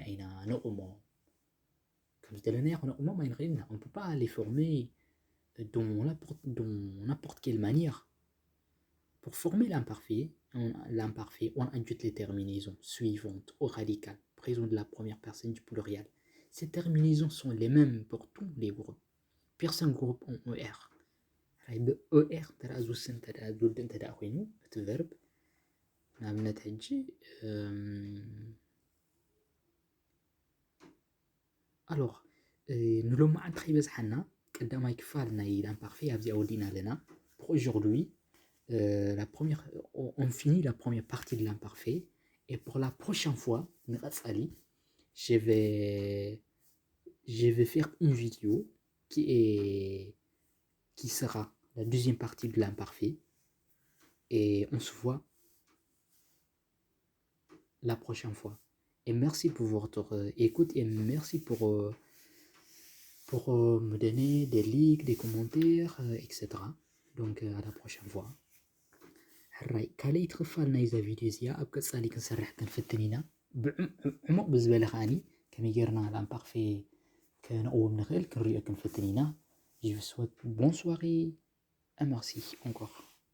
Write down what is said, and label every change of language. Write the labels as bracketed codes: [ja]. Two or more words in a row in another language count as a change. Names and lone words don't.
[ti] ኢና ነቑሞ ከም ዝደለናዮ ክነቑሞም ኣይንኽእልና [fr] on peut pas les former dans n'importe quelle manière pour former l'imparfait on ajoute les terminaisons suivantes au radical présent de la première personne du pluriel ces terminaisons sont les mêmes pour tous les groupes personne groupe en ER ER [ti] ተራ ዝውስን ዝውድእ እንተደኣ ኮይኑ እቲ ቨርብ ንኣብነት ሕጂ [fr] alors [ti] ንሎም መዓልቲ ከይበዝሓና ቀዳማይ ክፋል ናይ [fr] l'imparfait [ti] ኣብዚ ኣወዲና ኣለና [fr] pour aujourd'hui on finit la première partie de l'imparfait et pour la prochaine fois ንቐፃሊ je vais faire une vidéo qui sera la deuxième partie de l'imparfait et on se voit la prochaine fois et merci pour votre écoute et merci pour me donner des likes, des commentaires, etc. donc à la prochaine fois [ti] ሕራይ ካልእ ትኽፋል ናይዛ ቪድዮ እዚኣ ኣብ ቀፃሊ ክንሰርሕ ክንፍትን ኢና ዕሙቕ ብዝበለ ከዓኒ ከመይ ጌርና l'imparfait ከነቕውም ንኽእል ክንሪኦ ክንፍትን ኢና [fr] je vous souhaite bonne soirée et merci encore